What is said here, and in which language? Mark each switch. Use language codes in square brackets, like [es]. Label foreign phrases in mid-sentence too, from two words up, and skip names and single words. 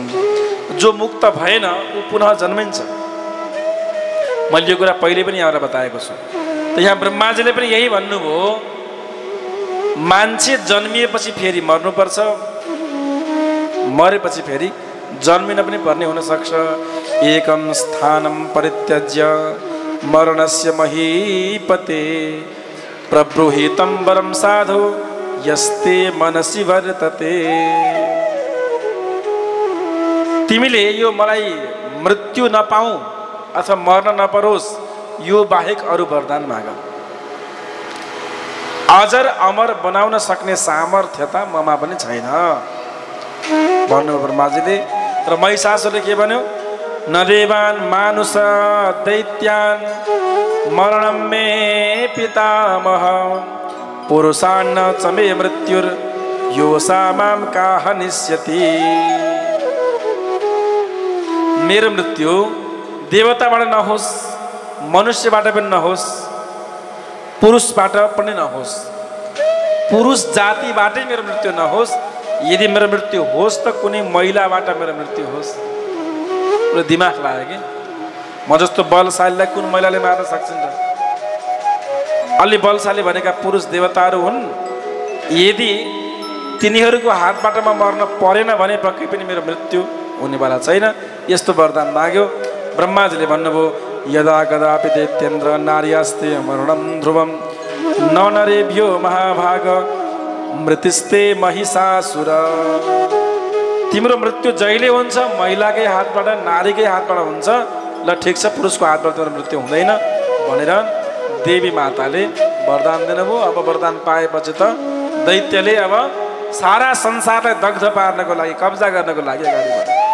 [ne] जो मुक्त भएन ऊ पुनः जन्मिन्छ। मैले यो कुरा पहिले पनि यहाँलाई बताएको छु। त यहाँ ब्रह्माजीले पनि यही भन्नुभयो, मान्छे जन्मिएपछि फेरि मर्नुपर्छ, मरेपछि फेरि जन्मिन पनि पर्ने हुन सक्छ। [sa] एकम स्थानं परित्यज्य मरणस्य महीपते प्रब्रूहितं वरं साधु यस्ते मनसि वर्तते। [ne] तिमीले यो मलाई मृत्यु नपाऊ अथवा मर्न नपरोस्, यो बाहेक अरू वरदान माग। अजर अमर बनाउन सक्ने सामर्थ्यता ममा पनि छैन भन्नुभयो ब्रह्माजीले। र महिषासुरले के भन्यो, [sa] न देवान् मानुष दैत्यान् मरणं मे पितामह पुरुषान्न च मे मृत्युर योषा मां काह निश्यति। [ne] मेरो मृत्यु देवताबाट नहोस्, मनुष्यबाट पनि नहोस्, पुरुषबाट पनि नहोस्, पुरुष जातिबाटै मेरो मृत्यु नहोस्। यदि मेरो मृत्यु होस् त कुनै महिलाबाट मेरो मृत्यु होस्। दिमाग लाग्यो कि म जस्तो बलशालीलाई कुन महिलाले मार्न सक्छन् र? अलि बलशाली भनेका पुरुष देवताहरू हुन्। यदि तिनीहरूको हातबाट म मर्न परेन भने पक्कै पनि मेरो मृत्यु हुनेवाला छैन। यस्तो वरदान माग्यो। ब्रह्माजीले भन्नुभयो [sa] यदा कदापि दैत्येन्द्र नार्यास्ते मरणं ध्रुवं न नरेभ्यो महाभाग मृतिस्ते महिषासुर। [ne] तिम्रो मृत्यु जहिले हुन्छ महिलाकै हातबाट, नारीकै हातबाट हुन्छ। ल ठिक छ, पुरुषको हातबाट तिम्रो मृत्यु हुँदैन भनेर देवी माताले वरदान दिनुभयो। अब वरदान पाएपछि त दैत्यले अब सारा संसारलाई दग्ध पार्नको लागि, कब्जा गर्नको लागि अगाडि बढ्यो।